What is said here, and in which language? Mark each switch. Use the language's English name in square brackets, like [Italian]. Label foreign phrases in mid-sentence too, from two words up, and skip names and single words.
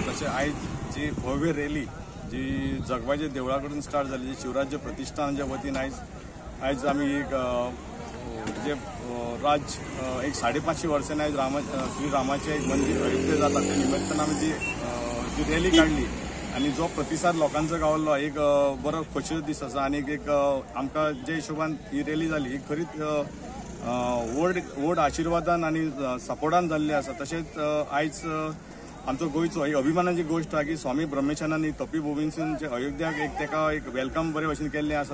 [Marathi] तसे आज जी भव्य रॅली जी जगबाईच्या देवळाकडून स्टार्ट झाली, जी शिवराज्य प्रतिष्ठानच्या वतीने आज आम्ही एक जे एक 550 वर्षांनी आज श्रीरामाचे एक मंदिर अयोध्ये जातात त्या निमित्तानं आम्ही जी रॅली काढली आणि जो प्रतिसाद लोकांचा [Konkani] गावलो एक बरो खोशेचो दीस आसा। आणि एक आमकां जे हिशोबान ही रॅली जाली ही खरीच व्हड आशिर्वादान आणि सपोर्टान जाल्ली आसा। तशेंच आयज आमचो गोंयचो एक [Marathi] अभिमानाची गोष्ट आहे की [Konkani] स्वामी ब्रह्मेशानंद तपोभूमीसून जे अयोध्याक तेका एक वेलकम बरे भशेन केल्लें आसा।